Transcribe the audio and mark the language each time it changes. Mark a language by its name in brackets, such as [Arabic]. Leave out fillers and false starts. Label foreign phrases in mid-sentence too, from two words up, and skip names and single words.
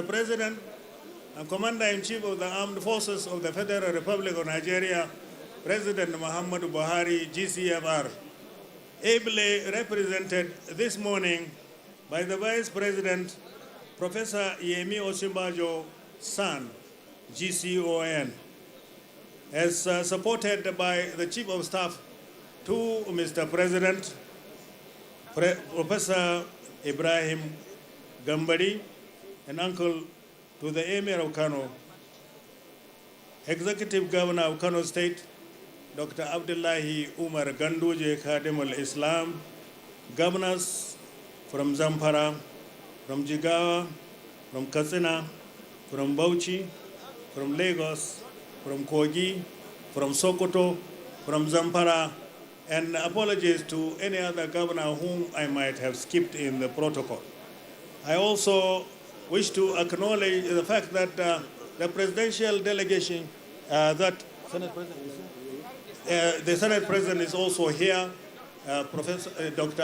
[English] President and Commander-in-Chief of the Armed Forces of the Federal Republic of Nigeria, President Muhammadu Buhari, GCFR, ably represented this morning by the Vice President, Professor Emir Osinbajo San, GCON, as supported by the Chief of Staff to Mr. President, Professor Ibrahim Gambari, and uncle to the Emir of Kano, Executive Governor of Kano State, Dr. Abdullahi Umar Ganduje Khadim al-Islam, governors from Zamfara, from Jigawa, from Katsina, from Bauchi, from Lagos, from Kogi, from Sokoto, from Zamfara, and apologies to any other governor whom I might have skipped in the protocol. I also wish to acknowledge the fact that the presidential delegation, the Senate President is also here, Professor Dr.